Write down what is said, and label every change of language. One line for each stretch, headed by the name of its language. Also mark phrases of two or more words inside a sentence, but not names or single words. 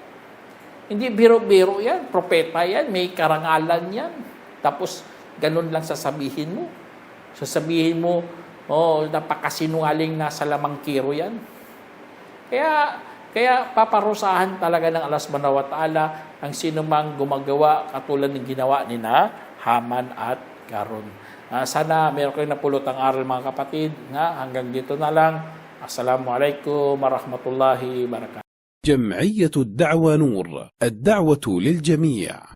Filipino: Hindi biro-biro yan, propeta yan, may karangalan yan. Tapos ganun lang sasabihin mo. Sasabihin mo, napakasinungaling na salamangkiro yan. Kaya paparusahan talaga ng Allah
Arabic: سبحانه وتعالى
Filipino: ang sinumang gumagawa katulad ng ginawa ni Haman at Karun. Sana meron kayong napulot ang aral mga kapatid. Hanggang dito na lang.
Arabic: السلام عليكم ورحمة الله وبركاته. جمعية الدعوة نور، الدعوة للجميع.